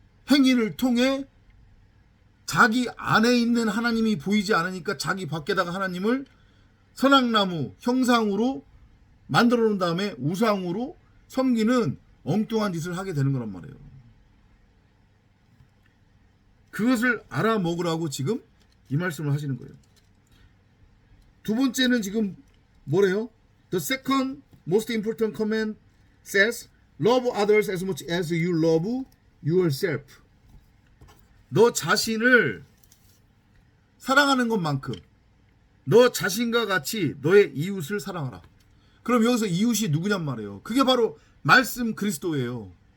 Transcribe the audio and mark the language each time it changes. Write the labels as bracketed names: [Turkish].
[Korean] 행위를 통해 자기 안에 있는 하나님이 보이지 않으니까 자기 밖에다가 하나님을 선악나무 형상으로 만들어 놓은 다음에 우상으로 섬기는 엉뚱한 짓을 하게 되는 거란 말이에요. 그것을 알아먹으라고 지금 이 말씀을 하시는 거예요. 두 번째는 지금 뭐래요? [English] The second most important command says, love others as much as you love yourself. [Korean] 너 자신을 사랑하는 것만큼 너 자신과 같이 너의 이웃을 사랑하라. 그럼 여기서 이웃이 누구냔 말이에요. 그게 바로 말씀 그리스도예요.